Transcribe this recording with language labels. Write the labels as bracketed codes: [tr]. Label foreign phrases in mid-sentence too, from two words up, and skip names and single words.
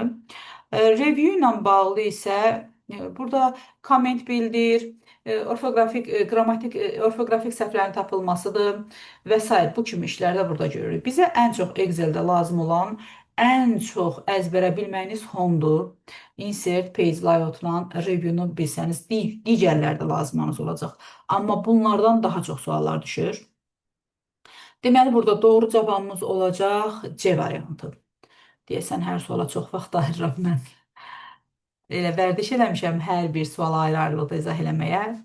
[az] Review ilə bağlı isə burada komment bildir, orfoqrafik, qrammatik, orfoqrafik səhvlərin tapılmasıdır və s. Bu kimi işlərdə burada görürük. Bizə ən çox Excel-də lazım olan ən çox əzbərə bilməyiniz Home-dur. Insert, [en] page layout- [az] la review-nu bilsəniz, digərlər də lazımınız olacaq. Amma bunlardan daha çox suallar düşür. Deməli, burada doğru cavabımız olacaq C variantı. Deyəsən, hər suala çox vaxt ayırıram mən. Elə vərdiş eləmişəm hər bir suala ayrı-ayrılıqda izah eləməyə.